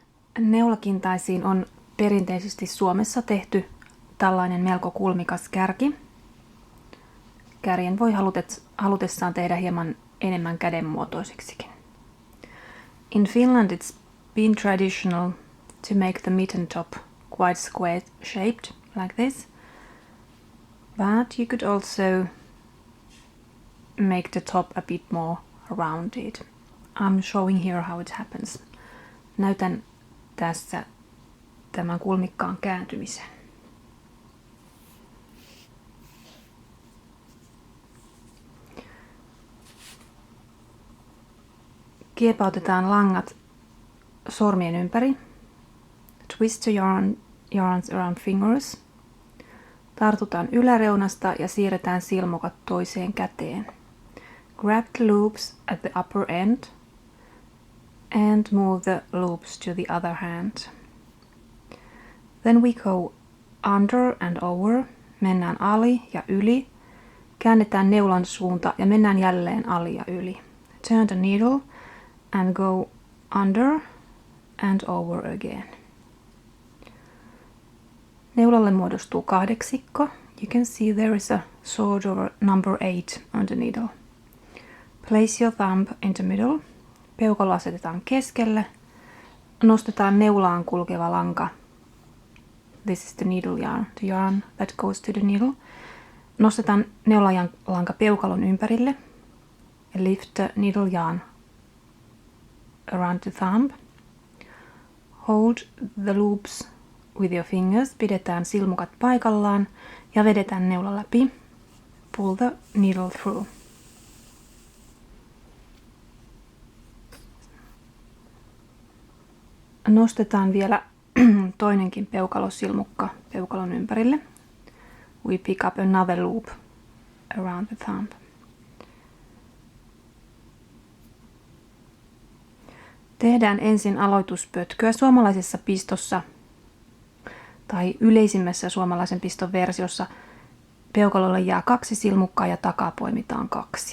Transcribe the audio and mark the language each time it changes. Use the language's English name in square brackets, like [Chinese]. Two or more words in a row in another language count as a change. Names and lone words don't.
[Finnish] Neulakintaisiin on perinteisesti Suomessa tehty tällainen melko kulmikas kärki. Kärjen voi halutessaan tehdä hieman enemmän kädenmuotoiseksikin. [English] In Finland it's been traditional to make the mitten top quite square shaped like this, but you could also make the top a bit more rounded. I'm showing here how it happens. [Finnish] Näytän tässä tämän kulmikkaan kääntymisen. Kiepautetaan langat sormien ympäri. [English] Twist the yarns around fingers. [Finnish] Tartutaan yläreunasta ja siirretään silmukat toiseen käteen. [English] Grab the loops at the upper end and move the loops to the other hand. Then we go under and over. [Finnish] Mennään ali ja yli. Käännetään neulan suunta ja mennään jälleen ali ja yli. [English] Turn the needle and go under and over again. [Finnish] Neulalle muodostuu kahdeksikko. [English] You can see there is a sort of a number 8 on the needle. Place your thumb in the middle. [Finnish] Peukalo asetetaan keskelle. Nostetaan neulaan kulkeva lanka. [English] This is the needle yarn, the yarn that goes to the needle. [Finnish] Nostetaan neulalanka peukalon ympärille. [English] Lift the needle yarn around the thumb. Hold the loops with your fingers. [Finnish] Pidetään silmukat paikallaan ja vedetään neula läpi. [English] Pull the needle through. [Finnish] Nostetaan vielä toinenkin peukalosilmukka peukalon ympärille. [English] We pick up another loop around the thumb. [Finnish] Tehdään ensin aloituspötköä suomalaisessa pistossa tai yleisimmässä suomalaisen piston versiossa. Peukalolle jää 2 silmukkaa ja takaa poimitaan 2.